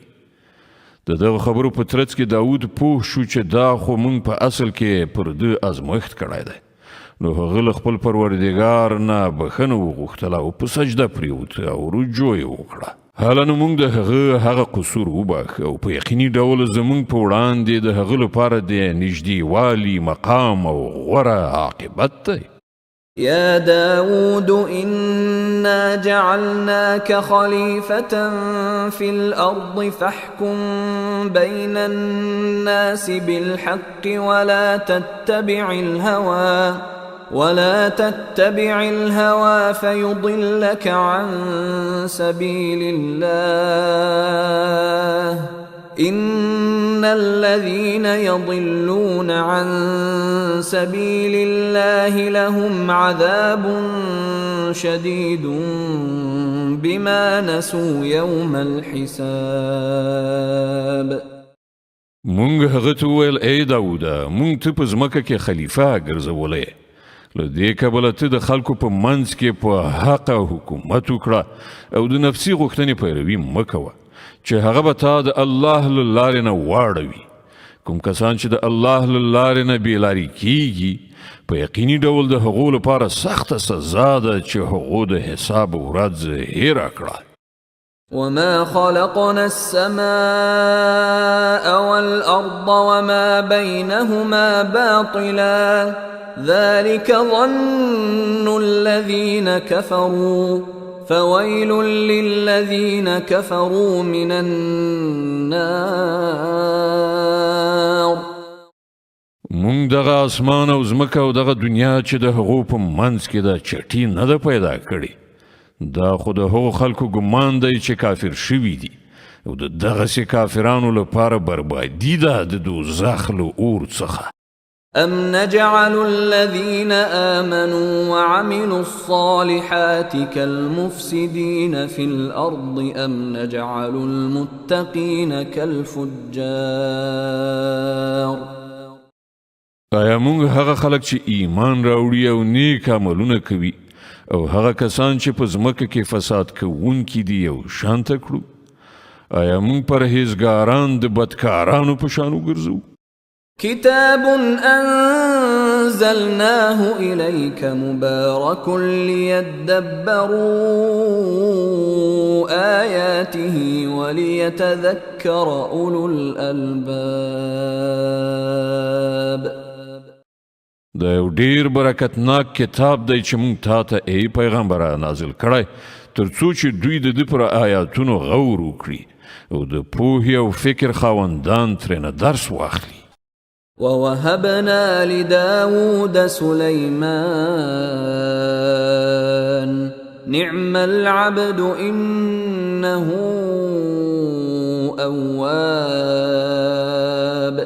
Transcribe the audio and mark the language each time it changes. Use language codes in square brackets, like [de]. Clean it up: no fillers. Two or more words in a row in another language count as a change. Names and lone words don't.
[ps] د دغه خبرو په ترڅ کې داود پوه شو چې دا خو موږ په اصل کې پر ده ازمایښت کړی دی، نو هغه له خپل پروردګار نه بخښنه وغوښتله او په سجده پریوت او رجوع یې وکړه. حالا نو موږ د هغه قصور وبخښه او په یقیني ډول زموږ په وړاندې د هغه لپاره د نږدېوالي مقام او غوره عاقبت دی. [ar] يا داود إنا جعلناك خليفة في الأرض فاحكم بين الناس بالحق ولا تتبع الهوى فيضلك عن سبيل الله إن الذين يضلون عن سبيل الله لهم عذاب شديد بما نسوا يوم الحساب. [ps] مونږ هغه ته وویل ای داوده مونږ ته په ځمکه کې خلیفه ګرځولی، له دې کبله ته د خلکو په منځ کې په حق حکومت وکړه او د نفسي غوښتنې پیروي مه کوه چې هغه به تا د الله له لارې نه واړوي. کوم کسان چې د الله له لارې نه بېلارې کیږي په یقیني ډول د هغو لپاره سخته سزا ده چې هغو د حساب ورځ هیره کړه. [ar] وما خلقنا السماء والأرض وما بينهما باطلا ذلك ظن الذين كفروا فويل للذين كفروا من النار. [ps] مونږ دغه اسمان او ځمکه او دغه دنیا چې د هغو په منځ کې ده چټي نه ده پیدا کړې، دا خو د هغو خلکو ګمان دی چې کافر شوي دي او د دغسې کافرانو لپاره بربادي ده د دوزخ له اور څخه. [ar] أم نجعل الذين آمنوا وعملوا الصالحات كالمفسدين في الأرض أم نجعل المتقين كالفجار. [ps] آیا مونږ هغه خلک چې ایمان راوړي او نیک عملونه کوي او هغه کسان چې په ځمکه کې فساد کوونکي دي یو شانته کړو؟ آیا مونږ پرهیزګاران د بدکارانو په شان وګرځو؟ [ar] كتاب أنزلناه إليك مبارك ليدبروا آياته وليتذكر أولو الألباب. [ps] دا یو ډیر برکتناک کتاب دی چې مونږ تا ته ای پیغمبره نازل کړی ترڅو چې دوی د ده پر آیاتونو غور وکړي او د پوهې او فکر خاوندان ترېنه درس واخلي. [ar] ووهبنا لداود سليمان نعم العبد إنه أواب.